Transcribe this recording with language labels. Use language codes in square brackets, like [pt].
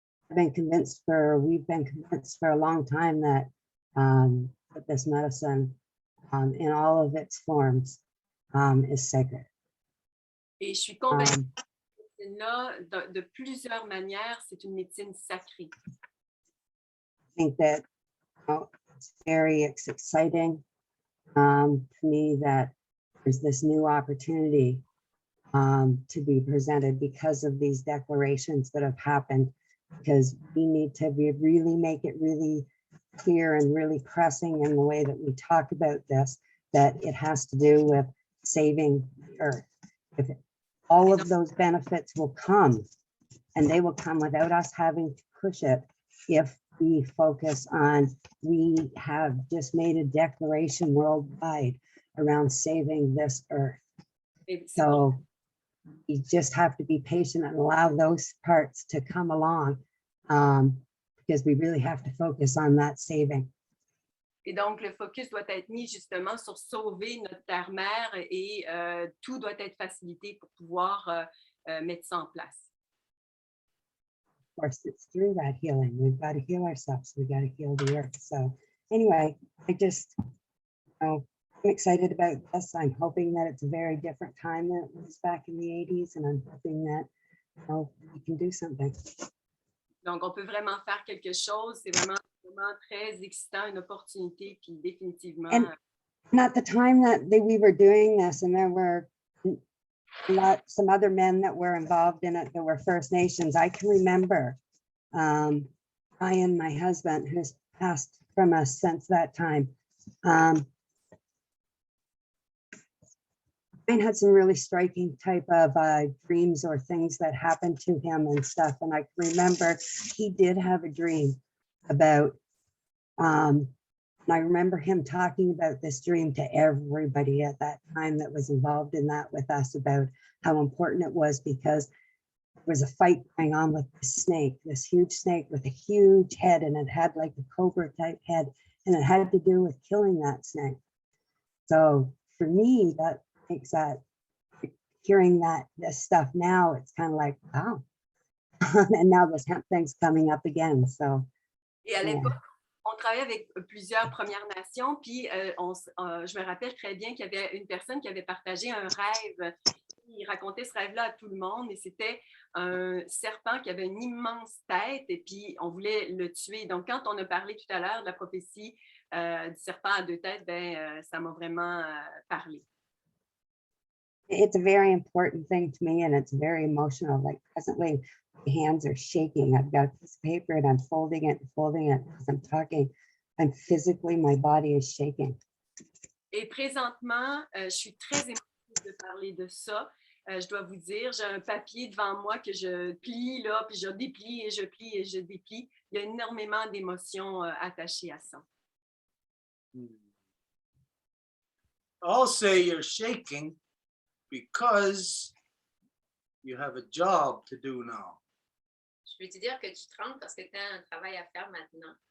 [en] We've been convinced for a long time that this medicine in all of its forms is sacred. [fr] Et je suis convaincue que cette médecine-là, de plusieurs manières, c'est une médecine sacrée. [en] I think that it's very exciting to me that there's this new opportunity to be presented because of these declarations that have happened, because we need to really make it really clear and really pressing in the way that we talk about this, that it has to do with saving the earth. If all of those benefits will come, and they will come without us having to push it if we focus on, we have just made a declaration worldwide around saving this earth. So you just have to be patient and allow those parts to come along because we really have to focus on that saving. [fr] Et donc, le focus doit être mis justement sur sauver notre terre-mère et tout doit être facilité pour pouvoir mettre ça en place. [en] Of course, it's through that healing. We've got to heal ourselves. We've got to heal the earth. So anyway, I'm excited about this. I'm hoping that it's a very different time than it was back in the 80s, and I'm hoping that we can do something. [fr] Donc, on peut vraiment faire quelque chose. C'est vraiment très excitant, une opportunité, puis définitivement. [en] And at the time that we were doing this, and there were some other men that were involved in it that were First Nations, I can remember Ryan, my husband, who's passed from us since that time. Ryan had some really striking type of dreams or things that happened to him and stuff. And I can remember he did have a dream about And I remember him talking about this dream to everybody at that time that was involved in that with us about how important it was because there was a fight going on with this snake, this huge snake with a huge head, and it had like a cobra type head, and it had to do with killing that snake. So for me, that makes that, hearing that this stuff now, it's kind of like, wow. And now this hemp thing's coming up again. So [fr] Et à yeah. l'époque, on travaillait avec plusieurs Premières Nations, puis je me rappelle très bien qu'il y avait une personne qui avait partagé un rêve. Il racontait ce rêve-là à tout le monde, et c'était un serpent qui avait une immense tête, et puis on voulait le tuer. Donc, quand on a parlé tout à l'heure de la prophétie du serpent à deux têtes, ça m'a vraiment parlé. [en] It's a very important thing to me, and it's very emotional. Like presently, my hands are shaking. I've got a piece of paper and I'm folding it as I'm talking. I'm physically, my body is shaking. [fr] Et présentement, je suis très émotive de parler de ça. Je dois vous dire, j'ai un papier devant moi que je plie là, puis je déplie et je plie et je déplie. Il y a énormément d'émotions attachées à ça. [en] I'll say you're shaking because you have a job to do now. [fr] Je veux te dire que tu trembles parce que tu as un travail à faire maintenant.